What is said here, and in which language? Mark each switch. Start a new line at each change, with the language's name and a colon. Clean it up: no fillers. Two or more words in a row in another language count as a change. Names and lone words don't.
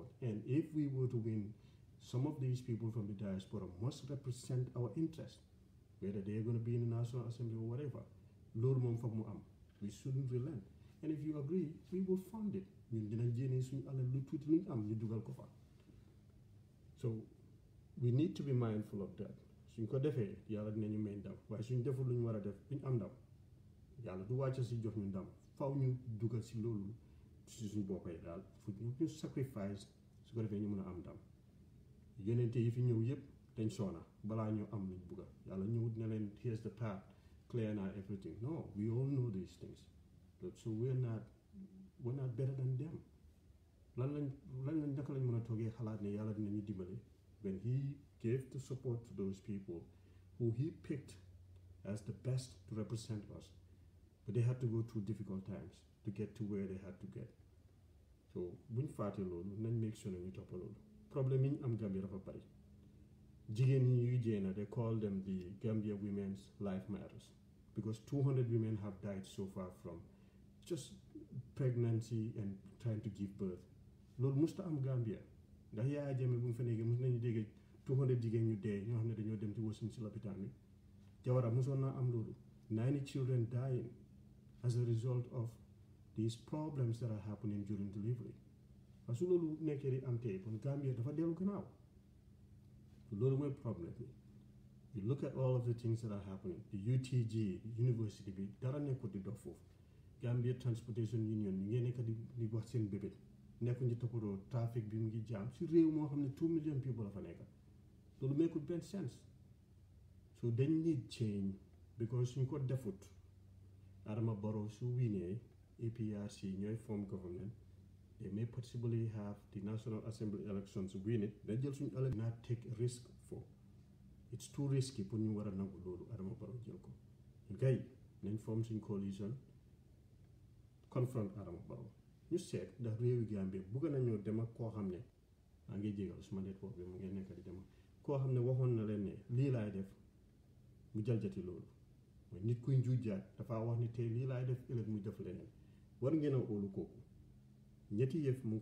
English: And if we were to win, some of these people from the diaspora must represent our interests, whether they're going to be in the National Assembly or whatever. We shouldn't relent. And if you agree, we will fund it. So we need to be mindful of that.
Wolof: Suñ ko defee yàlla dinañu may ndam waaye suñ deful lu ñu war a def duñ am ndam yàlla du wàcce si jox ñu ndam faw ñu dugal si loolu si suñ boppay daal fu ñu sacrifice su ko defee ñu mën a am ndam yonente yi fi ñëw yëpp dañ soona balaa ñu am luñ bugga yàlla ñëwut ne leen
English: here's the path clear now everything. No, we all know these things. So we're not better than them.
Wolof: Lan lañ naka lañ mën a toogee xalaat ne yàlla dinañu dimbale
English: when he gave the support to those people who he picked as the best to represent us. But they had to go through difficult times. to get to where they had to get.
Wolof: So buñ faate loolu nañ
English: make sure
Wolof: ne ñu toppa loolu problème yi ñu am Gambia dafa bari jigéen ñi ñuy jéena
English: they call them the
Wolof: Gambia Women's Life Matters
English: because 200 women have died so far from just pregnancy and trying to give birth
Wolof: loolu musta am Gambia ndax Yaya Jammeh bu mu fa nekkee mus nañu dégg 200 jigéen ñu dee ñoo xam ne dañoo dem ci wasin si lopitaan bi Jawara musoon naa am loolu
English: 90 children dying as a result of these problems that are happening during delivery
French: parce que
Wolof: loolu nekkee di am tey kon Gambia dafa dellu gannaaw loolu mooy problème bi
English: you look at all of the things that are happening the UTG
Wolof: university bi dara nekkul di dox foofu
English: Gambia Transportation Union ñu
Wolof: ngeen nekk di wax seen bébét nekkuñ ci toppatoo trafic bi mu ngi jaam si réew moo xam ne
English: 2 million people
Wolof: la fa nekk loolu meekul benn sense so dañ
English: need change because
Wolof: suñ ko defut Adama Barrow su winee APRC ñooy
English: form government they may possibly have the National Assembly elections win it
Wolof: dañ jël suñu ëllëg
English: not take risk for it's too risky
Wolof: pour ñu war a nangu loolu Adama Barrow jël ko gay nañ form suñ coalition confront Adama Barrow ñu seet ndax réewi Gambie bugg nañoo dem ak koo xam ne maa ngi jégal suma network bi mu ngi nekk di dem koo xam ne waxoon na leen ne lii laay def mu jaljati loolu mooy nit kuy njuujaat dafa wax ni tey lii laay def ëllëg mu def leneen war ngeen a óolu kooku ñetti yëf mu ngi